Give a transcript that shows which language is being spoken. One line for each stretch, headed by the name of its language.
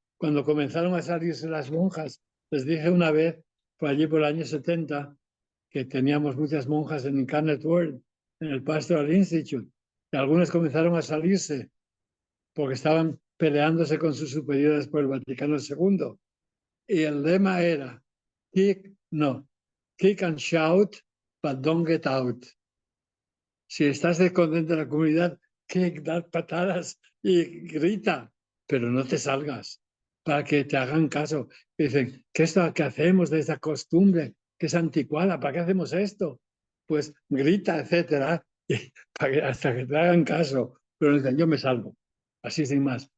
Spanish: Cuando comenzaron a salirse las monjas, les dije una vez, por allí por el año 70, que teníamos muchas monjas en Incarnate Word, en el Pastoral Institute, y algunas comenzaron a salirse porque estaban peleándose con sus superiores por el Vaticano II. Y el lema era,
English: kick and shout, but don't get out.
Spanish: Si estás descontento de la comunidad, kick, da patadas y grita, pero no te salgas para que te hagan caso. Dicen, ¿qué es lo que hacemos de esta costumbre que es anticuada? ¿Para qué hacemos esto? Pues grita, etcétera, hasta que te hagan caso. Pero dicen, yo me salvo. Así sin más.